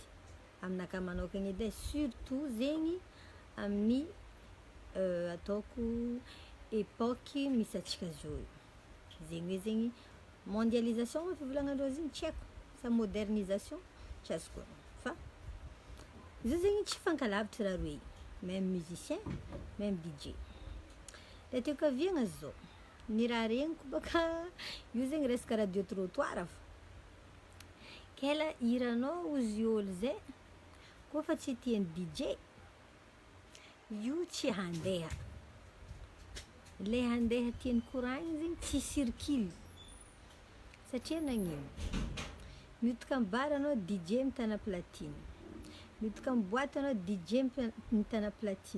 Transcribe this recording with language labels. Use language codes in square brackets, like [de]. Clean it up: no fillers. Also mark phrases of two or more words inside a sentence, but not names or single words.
[mg] Aminakahy manokagna edy surtout zegny amin'ny ataoko époque misy antsika zao. Zegny hoe zegny mondialisation fivolagnandreo zegny tsy haiko sa modernisation tsy azoko onao. Fa izy zegny tsy fankalavitra raha roe, [fr] même musicien, même DJ. [mg] Le tiako aviagna zao, ny raha regniko baka io zegny resaka [fr] radio trottoir [mg] fa kela hiranao ozy ôlo zay koa fa tsy tian'ny DJ io tsy handeha. Le handeha tian'ny koragna zegny tsy circule satria nagnino, miditra amin'ny bar anao DJ mitana platine, miditra amin'ny boîte anao DJ mitana platine.